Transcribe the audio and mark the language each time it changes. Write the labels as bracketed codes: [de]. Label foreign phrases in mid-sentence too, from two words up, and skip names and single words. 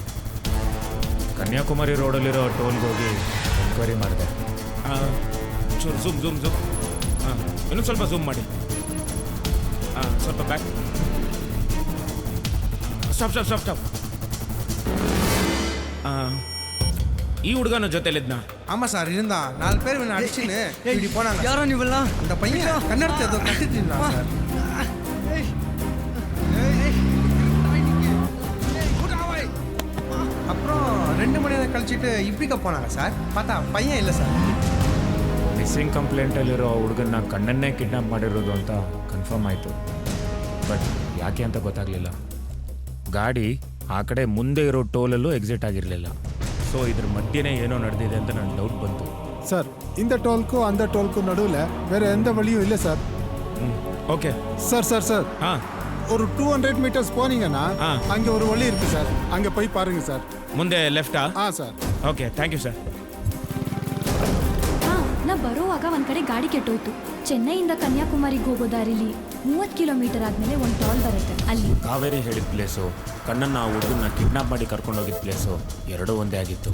[kn] ಕನ್ಯಾಕುಮಾರಿ ರೋಡಲ್ಲಿರೋ ಟೋಲ್ಗೆ ಹೋಗಿ ಎಂಕ್ವೈರಿ ಮಾಡಿದೆ. [en] zoom zoom zoom [kn] ಇನ್ನೊಂದು ಸ್ವಲ್ಪ ಝೂಮ್ ಮಾಡಿ. [en] ಸ್ವಲ್ಪ back. stop stop stop stop. [kn] ಈ ಹುಡುಗನ ಜೊತೆಲಿದ್ನ? [ta] ஆமா சார் இருந்தா 4 பேர் இவனை அடிச்சுன்னு இப்படி போனாங்க. யாரா நீ இவெல்லாம்? இந்த பையன் கண்ணெடுத்து ஏதோ கட்டிட்டு இருந்தான் சார். அப்புறம் 2 மணி நேரம் கழிச்சிட்டு இப்படிக்க போனாங்க சார். பார்த்தா பையன் இல்லை சார். [kn] ಮಿಸ್ಸಿಂಗ್ ಕಂಪ್ಲೇಂಟಲ್ಲಿರೋ ಹುಡುಗನ್ನ ಕಣ್ಣನ್ನೇ ಕಿಡ್ನಾಪ್ ಮಾಡಿರೋದು ಅಂತ ಕನ್ಫರ್ಮ್ ಆಯಿತು. ಬಟ್ ಯಾಕೆ ಅಂತ ಗೊತ್ತಾಗಲಿಲ್ಲ. ಗಾಡಿ ಆ ಕಡೆ ಮುಂದೆ ಇರೋ ಟೋಲಲ್ಲೂ ಎಕ್ಸಿಟ್ ಆಗಿರಲಿಲ್ಲ. ಸೊ ಇದ್ರ ಮಧ್ಯೆನೇ ಏನೋ ನಡೆದಿದೆ ಅಂತ ನನಗೆ ಡೌಟ್ ಬಂತು. [ta] சார் இந்த டோலுக்கும் அந்த டோலுக்கும் நடுவில் வேற எந்த வழியும் இல்லை சார். [kn] ಓಕೆ [ta] சார் [kn] ಹಾಂ, [ta] ஒரு 200 மீட்டர்ஸ் போனீங்கன்னா அங்கே ஒரு வழி இருக்கு சார். அங்கே போய் பாருங்க சார். [kn] ಮುಂದೆ ಲೆಫ್ಟಾ? [ta] சார். [en] okay, thank you sir. [kn] ನಾ ಬರೋವಾಗ ಒಂದ್ ಕಡೆ ಗಾಡಿ ಕೆಟ್ಟೋಯ್ತು. ಚೆನ್ನೈಯಿಂದ ಕನ್ಯಾಕುಮಾರಿಗೆ ಹೋಗೋ ದಾರಿಲಿ 30 ಕಿಲೋಮೀಟರ್ ಆದ್ಮೇಲೆ ಒಂದು ಟೋಲ್ ಬರುತ್ತೆ. ಅಲ್ಲಿ ಕಾವೇರಿ ಹೇಳಿದ ಪ್ಲೇಸು, ಕಣ್ಣನ್ನ ಆ ಹುಡುಗನ್ನ ಕಿಡ್ನಾಪ್ ಮಾಡಿ ಕರ್ಕೊಂಡೋಗಿದ್ದ ಪ್ಲೇಸು ಎರಡೂ ಒಂದೇ ಆಗಿತ್ತು.